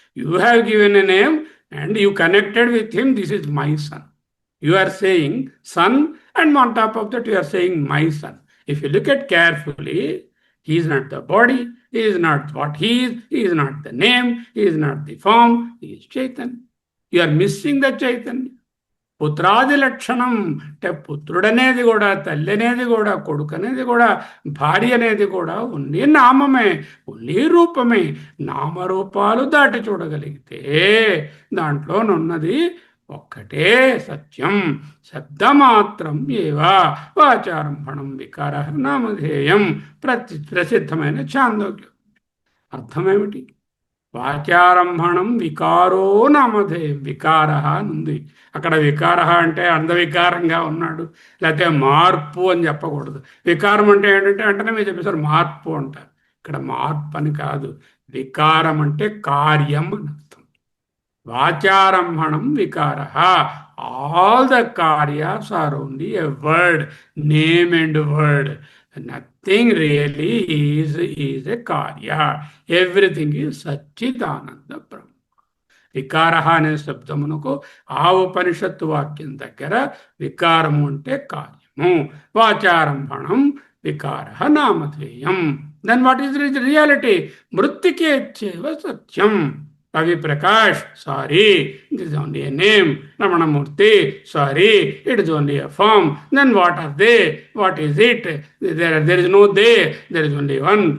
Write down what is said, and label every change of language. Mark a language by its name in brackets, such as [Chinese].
[English] You have given a name and you connected with him. This is my son. You are saying son, and on top of that you are saying my son. If you look at carefully, he is not the body, he is not what he is not the name, he is not the form, he is Chaitanya. You are missing the Chaitanya. [Telugu] పుత్రాది లక్షణం అంటే పుత్రుడనేది కూడా, తల్లి అనేది కూడా, కొడుకు అనేది కూడా, భార్య అనేది కూడా ఓన్లీ నామమే, ఓన్లీ రూపమే. నామరూపాలు దాటి చూడగలిగితే దాంట్లోనున్నది ఒక్కటే సత్యం. [Sanskrit] శబ్దమాత్రం ఏవా వాచారంభణం వికార నామధేయం. [Telugu] ప్రసిద్ధమైన ఛాందోగ్యం. అర్థమేమిటి? [Sanskrit] వాచారంభణం వికారో నామధేయం. [Telugu] వికార అని ఉంది అక్కడ. వికార అంటే అందవికారంగా ఉన్నాడు, లేకపోతే మార్పు అని చెప్పకూడదు. వికారం అంటే ఏంటంటే వెంటనే మీరు చెప్పేసారు మార్పు అంటారు. ఇక్కడ మార్పు అని కాదు, వికారం అంటే కార్యం అని అర్థం. [Sanskrit] వాచారంభణం వికార. [English] All the కార్యాస్ are only a word, name and word. Nothing really is a karya. Everything is Satchidananda Brahma. [Telugu] వికారహ అనే శబ్దమునకు ఆ ఉపనిషత్తు వాక్యం దగ్గర వికారము అంటే కార్యము, [Sanskrit] వాచారంభణం వికారః నామధేయం. [English] Then what is reality? [Sanskrit] మృత్తికేత్యేవ Satyam. [English] Ravi Prakash, sorry, this is only a name. Ramanamurthy, sorry, it is only a form. Then what are they? What is it? There is no they, there is only one.